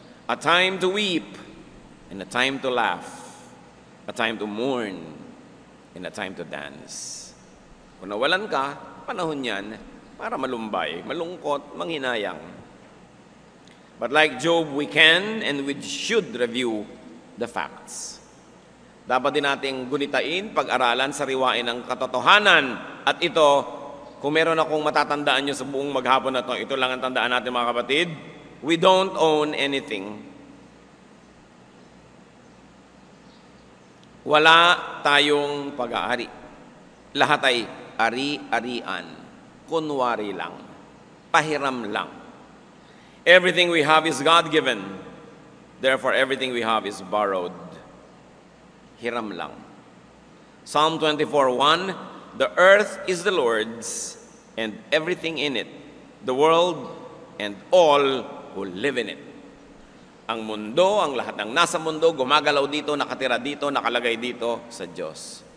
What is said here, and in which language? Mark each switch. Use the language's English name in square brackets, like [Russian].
[English] A time to weep and a time to laugh. A time to mourn and a time to dance. [Filipino] Kung nawalan ka, panahon yan para malumbay, malungkot, manghinayang. [English] But like Job, we can and we should review the facts. [Filipino] Dapat din nating gunitain, pag-aralan, sariwain ang katotohanan. At ito, kung meron akong matatandaan nyo sa buong maghapon na ito, ito lang ang tandaan natin mga kapatid, [English] we don't own anything. [Filipino] Wala tayong pag-aari. Lahat ay ari-arian, kunwari lang, pahiram lang. [English] Everything we have is God-given. Therefore, everything we have is borrowed. [Filipino] Hiram lang. [English] Psalm 24:1, the earth is the Lord's and everything in it, the world and all who live in it. [Filipino] Ang mundo, ang lahat ng nasa mundo, gumagalaw dito, nakatira dito, nakalagay dito sa Diyos.